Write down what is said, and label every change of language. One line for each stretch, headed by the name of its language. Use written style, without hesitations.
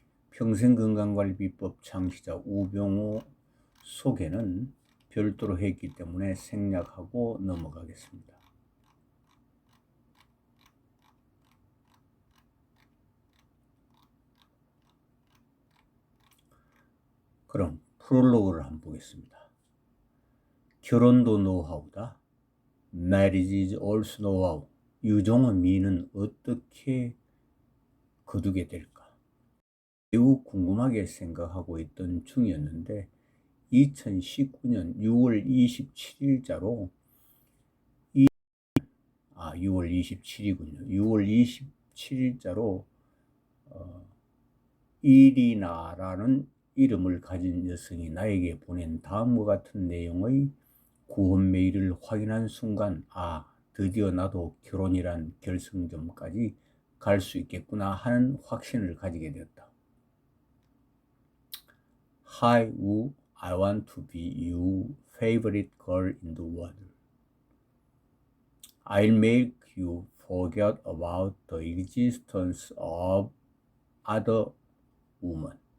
Korean: 평생건강관리비법 창시자 우병우 소개는 별도로 했기 때문에 생략하고 넘어가겠습니다. 그럼 프롤로그를 한번 보겠습니다. 결혼도 노하우다.
English: Marriage is also know-how.
Korean: 유종의 미는 어떻게 거두게 될까? 매우 궁금하게 생각하고 있던 중이었는데 2019년 6월 27일자로 6월 27일이군요. 6월 27일자로 이리나라는 이름을 가진 여성이 나에게 보낸 다음과 같은 내용의 구원 메일을 확인한 순간 드디어 나도 결혼이란 결승점까지 갈 수 있겠구나 하는 확신을 가지게 되었다.
English: Hi Wu, I want to be your favorite girl in the world. I'll make you forget about the existence of other women.